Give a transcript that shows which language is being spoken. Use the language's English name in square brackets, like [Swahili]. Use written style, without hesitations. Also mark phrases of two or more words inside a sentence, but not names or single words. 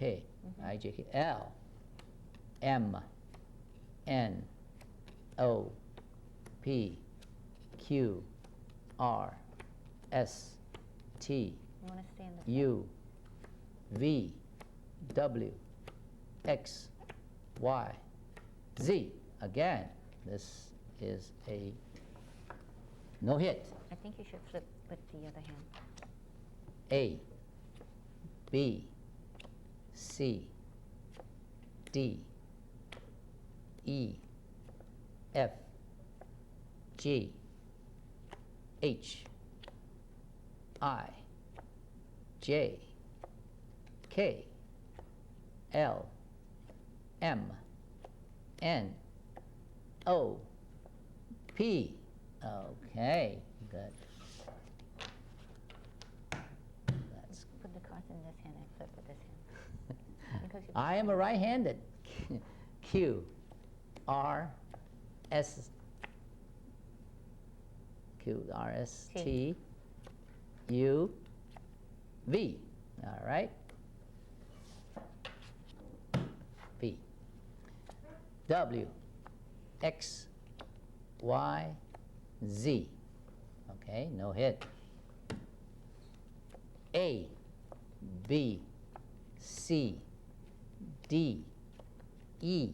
[English] K. I, J, K. L, M, N, O, P, Q, R, S, T, You want to stay in the U, V, W, X, Y, Z. Again, this is a no hit. I think you should flip with the other hand. A, B, C, D, E, F, G, H, I, J, K, L, M, N, O, P. Okay, good. That's Put the cards in this hand and flip with this hand. Because you I am a right-handed. Q, R, S, Q, R, S, T, U, V. All right. V. W, X, Y, Z. Okay, no hit. A, B, C, D, E.